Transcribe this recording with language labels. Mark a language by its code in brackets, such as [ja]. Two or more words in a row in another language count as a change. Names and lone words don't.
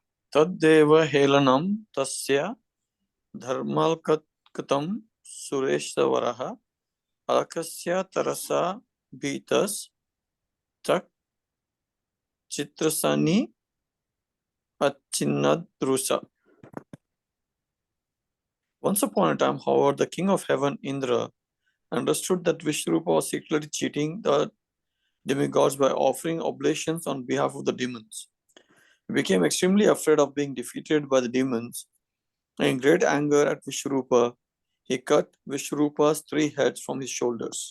[sa] तद्देव हेलनं तस्य धर्मालीकं सुरेश्वरः आलक्ष्य तरसा भीतस्तच्छीर्षाण्यच्छिनद्रुषा. [en] Once upon a time, however, the king of heaven, Indra, understood that Vishnurupa was secretly cheating the demigods by offering oblations on behalf of the demons. He became extremely afraid of being defeated by the demons, and in great anger at Vishnurupa, he cut Vishnurupa's 3 heads from his shoulders.